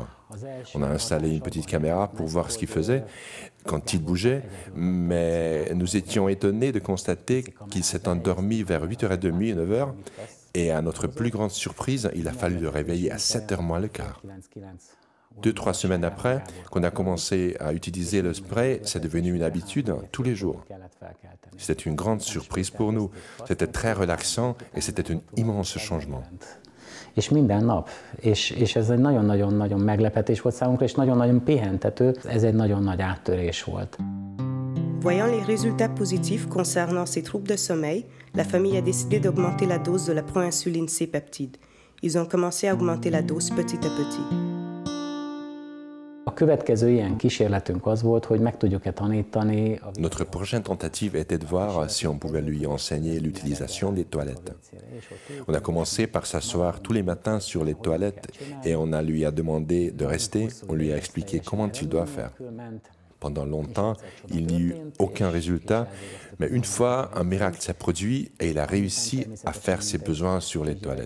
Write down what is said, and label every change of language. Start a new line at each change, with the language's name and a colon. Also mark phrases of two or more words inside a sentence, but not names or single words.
French: On a installé une petite caméra pour voir ce qu'il faisait quand il bougeait, mais nous étions étonnés de constater qu'il s'est endormi vers 8h30, 9h, et à notre plus grande surprise, il a fallu le réveiller à 7h moins le quart. 2-3 semaines après qu'on a commencé à utiliser le spray, c'est devenu une habitude tous les jours. C'était une grande surprise pour nous. C'était très relaxant et c'était un immense changement.
Hungarian: És minden nap. És ez egy nagyon-nagyon meglepetés volt számunkra, és nagyon-nagyon pihentető. Ez egy nagyon nagy áttörés volt.
French: Voyant les résultats positifs concernant ses troubles de sommeil, la famille a décidé d'augmenter la dose de la proinsuline C-peptide. Ils ont commencé à augmenter la dose petit à petit.
Hungarian: A következő ilyen kísérletünk az volt, hogy meg tudjuk-e tanítani.
French: Notre prochaine tentative était de voir si on pouvait lui enseigner l'utilisation des toilettes. On a commencé par s'asseoir tous les matins sur les toilettes et on lui a demandé de rester, on lui a expliqué comment il doit faire. Pendant longtemps, il n'y eut aucun résultat, mais une fois, un miracle s'est produit et il a réussi à faire ses besoins sur les toilettes.